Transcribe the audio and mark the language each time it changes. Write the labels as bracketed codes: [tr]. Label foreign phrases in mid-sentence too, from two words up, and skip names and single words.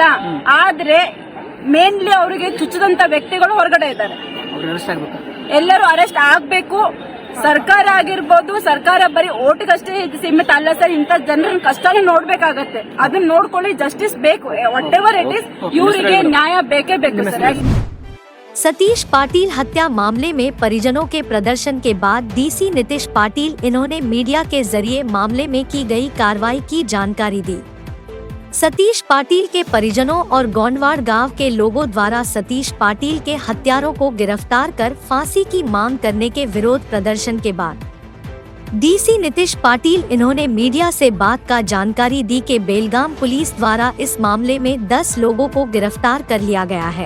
[kn] ಆದ್ರೆ ಮೇನ್ಲಿ ಅವರಿಗೆ ಚುಚ್ಚದಂತ ವ್ಯಕ್ತಿಗಳು ಹೊರಗಡೆ ಇದ್ದಾರೆ. ಎಲ್ಲರೂ ಅರೆಸ್ಟ್ ಆಗ್ಬೇಕು. ಸರ್ಕಾರ ಆಗಿರ್ಬೋದು, ಸರ್ಕಾರ ಬರೀ ಓಟ್ಗಷ್ಟೇ ಸೀಮಿತ ಅಲ್ಲ ಸರ್. ಇಂಥ ಜನರ ಕಷ್ಟನೂ ನೋಡ್ಬೇಕಾಗತ್ತೆ. ಅದನ್ನ ನೋಡ್ಕೊಳ್ಳಿ, ಜಸ್ಟಿಸ್ ಬೇಕು. [en] whatever it is, [kn] ಇವರಿಗೆ ನ್ಯಾಯ ಬೇಕೇ ಬೇಕು ಸರ್. [hi] सतीश पाटिल हत्या मामले में परिजनों के प्रदर्शन के बाद डीसी नीतीश पाटिल इन्होंने मीडिया के जरिए मामले में की गई कार्रवाई की जानकारी दी। सतीश पाटिल के परिजनों और गोंडवाड़ गांव के लोगों द्वारा सतीश पाटिल के हत्यारों को गिरफ्तार कर फांसी की मांग करने के विरोध प्रदर्शन के बाद डीसी नीतीश पाटिल इन्होंने मीडिया से बात का जानकारी दी कि बेलगाम पुलिस द्वारा इस मामले में 10 लोगों को गिरफ्तार कर लिया गया है।